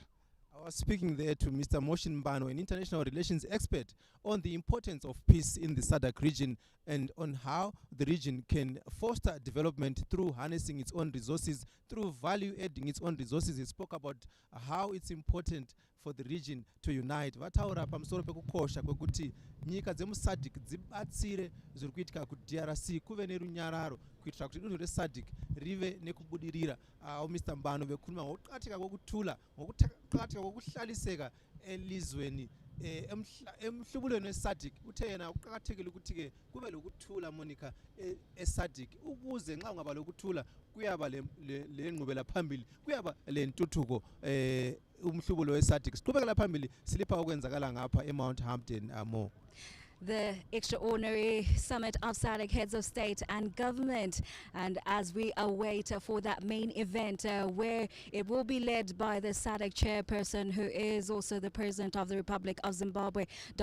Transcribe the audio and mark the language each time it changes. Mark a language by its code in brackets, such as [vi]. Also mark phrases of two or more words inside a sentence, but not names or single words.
[en] I was speaking there to Mr. Moshin Mbano, an international relations expert, on the importance of peace in the Sadc region and on how the region can foster development through harnessing its own resources, through value-adding its own resources. He spoke about how it's important for the region to unite. [sn] Vataura pamusoro pekukosha kwekuti nyika dzemusadc dzibatsire zviri kuitika kuDRC kuve nerunyararo kuitira kuti dunhu resadc rive nekubudirira. [nd] Mr. Mbano vekhuluma ngokuqakatheka kokutula, ngokuqakatheka kokuhlaliseka elizweni emhlubulweni wesadc. Uthe yena kuqakathekile ukuthi-ke kube lokuthula Monica esadc, ukuze nxa ungaba lokuthula kuyaba le ngqubela phambili, kuyaba le ntuthuko umhlubulo wesadc. Siqhubekela phambili silipha okwenzakala ngapha eMount Hampton more. [en] The extraordinary summit of Sadc heads of state and government, and as we await for that main event where it will be led by the Sadc chairperson, who is also the president of the Republic of Zimbabwe, Dr.